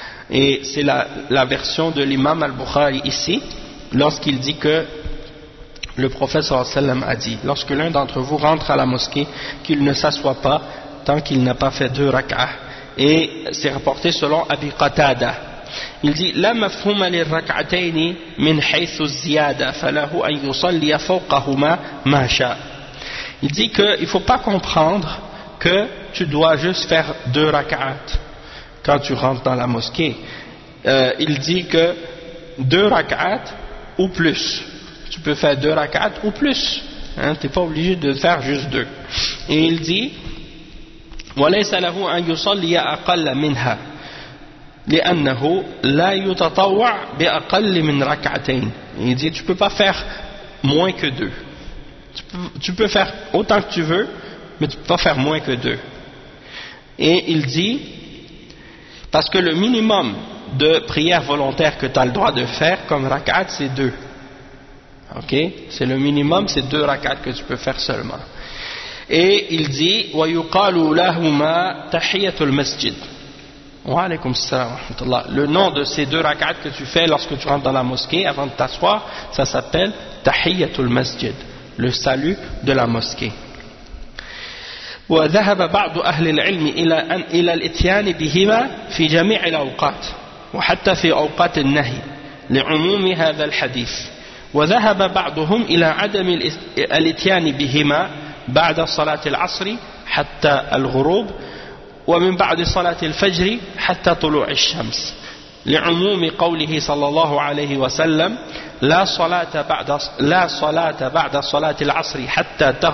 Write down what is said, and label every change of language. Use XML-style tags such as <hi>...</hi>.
<fr>Et c'est la version de l'imam Al-Bukhari ici, lorsqu'il dit que le prophète sallallahu alayhi wa sallam a dit, lorsque l'un d'entre vous rentre à la mosquée, qu'il ne s'assoit pas tant qu'il n'a pas fait deux rak'ah. Et c'est rapporté selon Abi Qatada. Il dit</fr> <ar>لا مفهوم للركعتين من حيث الزيادة فله أن يصلي فوقهما ما شاء.</ar> <fr>Il dit qu'il ne faut pas comprendre que tu dois juste faire deux rak'at quand tu rentres dans la mosquée. Il dit que deux rak'at ou plus. Tu peux faire deux rak'at ou plus. Hein, tu n'es pas obligé de faire juste deux. Et il dit</fr> <ar>وَلَيْسَ لَهُ أَنْ يُصَلِّيَ أَقَلَّ مِنْهَا لِأَنَّهُ لَا يُتَطَوَّعْ بِأَقَلِّ مِنْ رَكَعَتَيْنِ.</ar> <fr>Il dit tu ne peux pas faire moins que deux. Tu peux faire autant que tu veux, mais tu ne peux pas faire moins que deux. Et il dit, parce que le minimum de prières volontaires que tu as le droit de faire comme rak'at, c'est deux. Ok? C'est le minimum, c'est deux rak'at que tu peux faire seulement. Et il dit,</fr> <ar>« وَيُقَالُوا لَهُمَا تَحِيَّةُ الْمَسْجِدِ » وَعَلَيْكُمْ السَّلَامُ وَحَمَدُ اللَّهِ.</ar> <fr>Le nom de ces deux rak'at que tu fais lorsque tu rentres dans la mosquée avant de t'asseoir, ça s'appelle « تَحِيَّةُ الْمَسْجِدِ » le salut de la mosquée.</fr> <ar>وذهب بعض اهل العلم الى ان الى الاتيان بهما في جميع الاوقات وحتى في اوقات النهي لعموم هذا الحديث وذهب بعضهم الى عدم الاتيان بهما بعد صلاه العصر حتى الغروب ومن بعد صلاه الفجر حتى طلوع الشمس لعموم قوله صلى الله عليه وسلم لا صلاة بعد صلاة العصر حتى</ar>